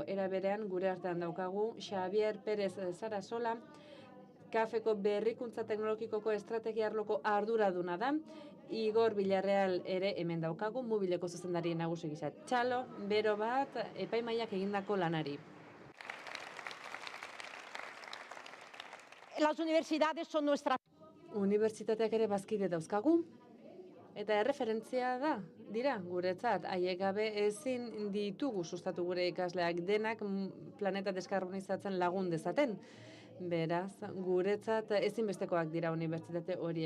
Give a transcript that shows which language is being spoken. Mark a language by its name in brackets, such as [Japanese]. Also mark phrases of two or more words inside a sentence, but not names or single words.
[Basque] Era berean gure artean daukagu Xavier Pérez Sarasola, Kafeko berrikuntza teknologikoko estrategia arloko arduraduna da, Igor Villarreal ere hemen daukagu, Mobileko zuzendari nagusi gisa. Txalo, bero bat, epaimaiak egindako lanari. [Spanish] Las universidades son nuestra... [Basque] Unibertsitateak ere bazkide dauzkagu, eta erreferentzia da, dira, guretzat, haiek gabe ezin ditugu sustatu gure ikasleak denak planeta deskarbonizatzen lagun dezaten. Beraz, guretzat ezinbestekoak dira unibertsitate horiek.